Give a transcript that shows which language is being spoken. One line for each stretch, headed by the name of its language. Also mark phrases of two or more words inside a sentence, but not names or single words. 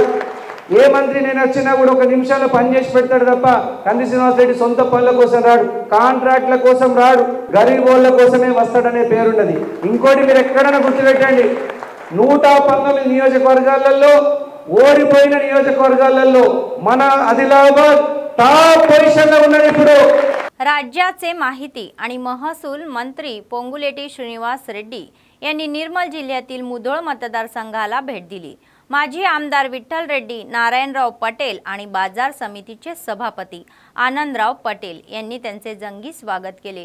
Telugu: ఏ మంత్రి నేను వచ్చినా కూడా ఒక నిమిషంలో పని చేసి పెడతాడు తప్ప కంది శ్రీనివాస్ రెడ్డి సొంత పనుల కోసం రాడు, కాంట్రాక్ట్ల కోసం రాడు, గరీబ్ వాళ్ళ కోసమే వస్తాడనే పేరున్నది. ఇంకోటి మీరు ఎక్కడైనా గుర్తుపెట్టండి, 119 నియోజకవర్గాలలో ఓడిపోయిన నియోజకవర్గాలలో మన आदिलाबाद
English: top positionla
Telugu: ఉన్నది ఇప్పుడు.
Marathi: राज्याचे माहिती आणि महसूल मंत्री पोंगुलेटी श्रीनिवास रेड्डी यांनी निर्मल जिल्ह्यातील मुधोळ मतदारसंघाला भेट दिली. माजी आमदार विठ्ठल रेड्डी, नारायणराव पटेल आणि बाजार समितीचे सभापती आनंदराव पटेल यांनी त्यांचे जंगी स्वागत केले.